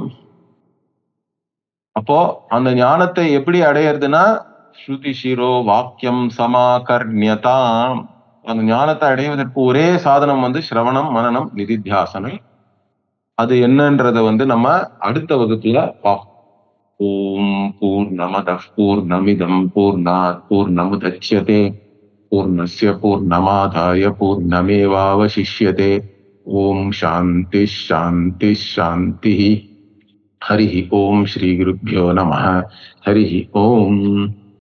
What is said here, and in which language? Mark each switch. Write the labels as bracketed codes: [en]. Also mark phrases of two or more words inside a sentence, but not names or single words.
[ta] அப்போ அந்த ஞானத்தை எப்படி அடையிறதுன்னா, [sa] श्रुति शिरो वाक्यं समाकर्णियताम्. [ta] அந்த ஞானத்தை அடைவதற்கு ஒரே சாதனம் சிரவணம், மனனம், நிதித்தியாசனம். அது என்னன்றத நம்ம அடுத்த வகுப்புல பார்ப்போம். [sa] ओम् पूर्णमदः पूर्णमिदं पूर्णात् पूर्णमुदच्यते पूर्णस्य पूर्णमादाय पूर्णमेवावशिष्यते. ओम् शान्ति शान्ति शान्ति. हरि ओम् श्री गुरुभ्यो नमः. हरि ओम्.